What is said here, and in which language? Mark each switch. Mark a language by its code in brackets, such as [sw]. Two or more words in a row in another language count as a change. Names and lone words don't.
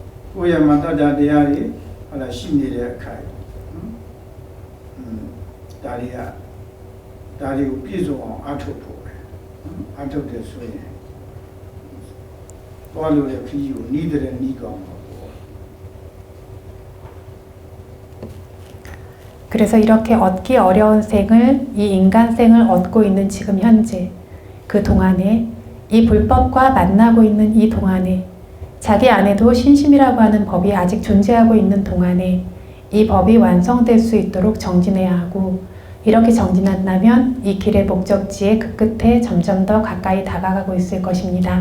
[my] ကိုယ့်ရဲ့မှာတတ်တာတရားတွေဟုတ်လားရှိနေတဲ့အခိုက်ဒါတွေကိုပြည့်စုံအောင်အားထုတ်ဖို့ပဲအားထုတ်တယ်ဆိုရင်သွားလို့တဲ့ခရီးကိုနီးတဲ့နီးကောင်းပါပေါ့ [ko] 그래서 이렇게 얻기 어려운 생을, 이 인간생을 얻고 있는 지금 현재, 그 동안에, 이 불법과 만나고 있는 이 동안에, 자기 안에도 신심이라고 하는 법이 아직 존재하고 있는 동안에 이 법이 완성될 수 있도록 정진해야 하고, 이렇게 정진한다면 이 길의 목적지의 그 끝에 점점 더 가까이 다가가고 있을 것입니다.